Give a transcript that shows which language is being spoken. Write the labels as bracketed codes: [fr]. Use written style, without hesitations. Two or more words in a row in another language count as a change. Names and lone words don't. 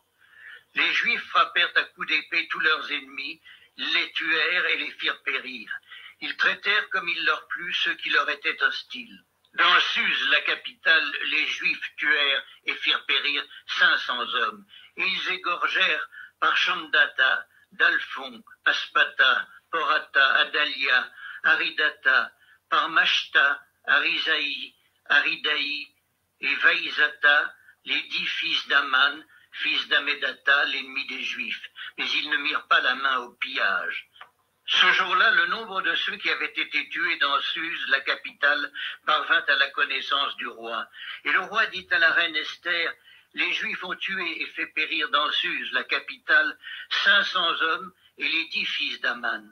[fr] Les Juifs frappèrent à coups d'épée tous leurs ennemis, les tuèrent et les firent périr. Ils traitèrent comme il leur plut ceux qui leur étaient hostiles. Dans Suse, la capitale, les Juifs tuèrent et firent périr 500 hommes, et ils égorgèrent par Chandata, Dalphon, Aspata, Porata, Adalia, Aridata, par Mashta, Arisaï, Aridaï et Vaïzata, les 10 fils d'Aman, fils d'Amedata, l'ennemi des Juifs, mais ils ne mirent pas la main au pillage. Ce jour-là, le nombre de ceux qui avaient été tués dans Suse, la capitale, parvint à la connaissance du roi. Et le roi dit à la reine Esther, « Les Juifs ont tué et fait périr dans Suse, la capitale, 500 hommes et les 10 fils d'Aman.